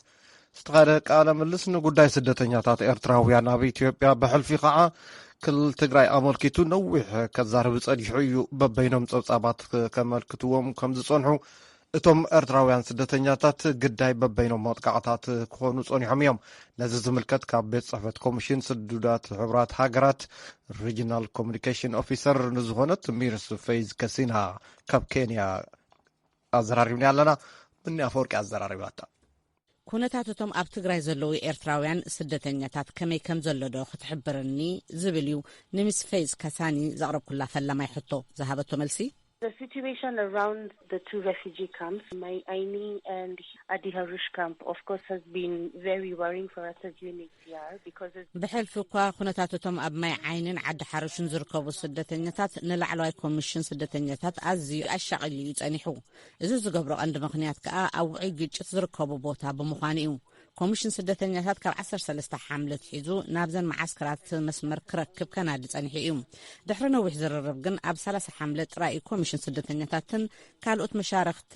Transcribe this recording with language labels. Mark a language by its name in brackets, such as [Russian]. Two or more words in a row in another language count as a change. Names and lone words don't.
[Tigrinya] ዝተኻደ ቃለ ምልስ ንጉዳይ ስደተኛታት ኤርትራውያን ኣብ ኢትዮጵያ ብሕልፊ ከዓ ክልል ትግራይ ኣመልኪቱ ነዊሕ ከዛርብ ጸኒሑ እዩ። በበይኖም ጸብጻባት ከመልክትዎም ከም ዝጸንሑ እቶም ኤርትራውያን ስደተኛታት ግዳይ በበይኖም መጥቃዕታት ክኾኑ ጸኒሖም እዮም። ነዚ ዝምልከት ካብ ቤት ጽሕፈት ኮሚሽን ስዱዳት ሕብራት ሃገራት ሪጂናል ኮሚኒኬሽን ኦፊሰር ንዝኾነት ሚርስ ፌዝ ከሲና ካብ ኬንያ ኣዘራሪብና ኣለና። ምኒ ኣፈወርቂ ኣዘራሪባታ ኩነታት እቶም ኣብ ትግራይ ዘለዉ ኤርትራውያን ስደተኛታት ከመይ ከም ዘሎ ዶ ክትሕብረኒ ዝብል እዩ ንሚስ ፌዝ ከሳኒ ዘቕረብኩላ ፈላማይ ሕቶ ዝሃበቶ መልሲ። [English] The situation around the two refugee camps, Mai Aini and Adi Harush camp, of course, has been very worrying for us as UNHCR because [Tigrinya] بحلف እኳ ኩነታቶም ኣብ ማይ ዓይንን ዓዲ ሓርሽን ዝርከቡ ስደተኛታት ንላዕለዋይ ኮሚሽን ስደተኛታት ኣዝዩ ኣሻቒሉ እዩ ጸኒሑ። እዚ ዝገብሮ ቀንዲ ምኽንያት ከዓ ኣብ ውዑይ ግጭት ዝርከቡ ቦታ ብምዃኑ እዩ። ኮሚሽን ስደተኛታት ካብ 13 ሓምለት ሒዙ ናብዘን ማዓስከራት መስመር ክረክብ ከናዲ ጸኒሑ እዩ። ድሕሪ ነዊሕ ዝርርብ ግን ኣብ 30 ሓምለት ጥራይ ኮሚሽን ስደተኛታትን ካልኦት መሻርክትን